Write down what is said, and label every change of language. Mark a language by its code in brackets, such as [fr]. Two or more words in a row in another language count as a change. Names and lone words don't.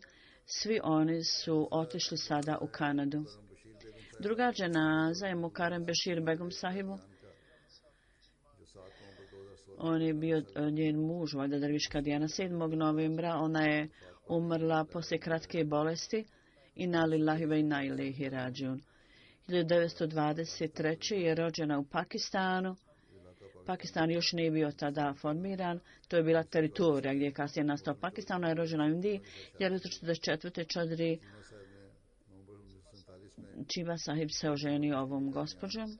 [bs] Svi oni su otišli sada u Kanadu. Druga dženaza je Mukarem Bešir Begum sahibu. On je bio njen muž, valjda derviška Dijana. 7. novembra ona je umrla poslije kratke bolesti. [ar] إنا لله وإنا إليه راجعون. [bs] 1923. je rođena u Pakistanu. Pakistan još nije bio tada formiran. To je bila teritorija gdje je kasnije nastao Pakistan. Ona je rođena u Indiji. 1944. Čadri Čiva sahib se oženio ovom gospođom.